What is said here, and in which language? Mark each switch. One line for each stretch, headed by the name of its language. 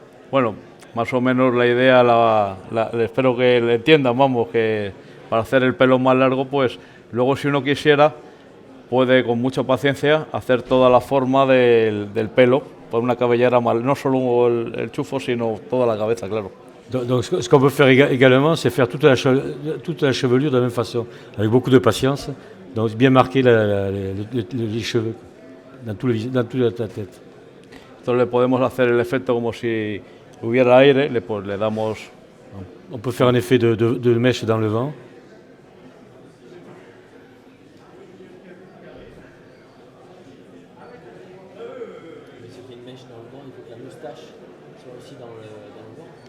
Spanish: Bueno, más o menos la idea, espero que le entiendan, vamos, que para hacer el pelo más largo, pues luego si uno quisiera, puede con mucha paciencia hacer toda la forma del pelo, por una cabellera mal, no solo el chufo, sino toda la cabeza, claro.
French: Donc ce qu'on peut faire également, c'est faire toute la chevelure de la même façon, avec beaucoup de patience, donc bien marquer les cheveux dans toute la tête.
Spanish: Entonces le podemos hacer el efecto como si hubiera aire, pues le damos...
French: On peut faire un effet de mèche dans le vent. Mais si on fait une mèche dans le vent, il faut que la moustache soit aussi dans le vent.